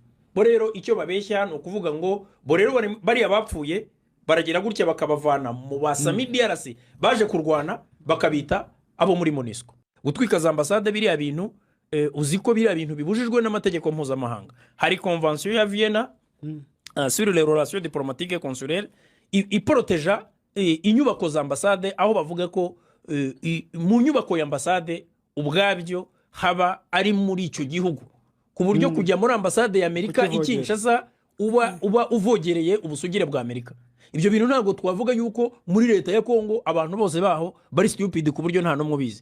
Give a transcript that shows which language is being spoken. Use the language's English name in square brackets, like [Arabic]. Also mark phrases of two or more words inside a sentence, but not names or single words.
[Kinyarwanda] Bo rero icyo babeshya no kuvuga ngo bo rero bari abapfuye baragira gutya bakabavana mu basami DRC baje kurwana bakabita abo muri MONUSCO. Gutwika za ambasade biriya bintu uziko biriya bintu bibujijwe n'amategeko mpuzamahanga. Hari convention ya Vienna [French] sur les relations diplomatiques et consulaires [Kinyarwanda] iproteja inyubako za ambasade, aho bavuga ko mu nyubako ya ambasade ubwabyo haba ari muri icyo gihugu, ku buryo kujya muri ambasade ya Amerika ikinshasa uba uvogereye ubusugire bwa Amerika. Ibyo bintu ntabwo twavuga yuko muri leta ya Kongo abantu bose baho bari stupid ku buryo nta no mubizi.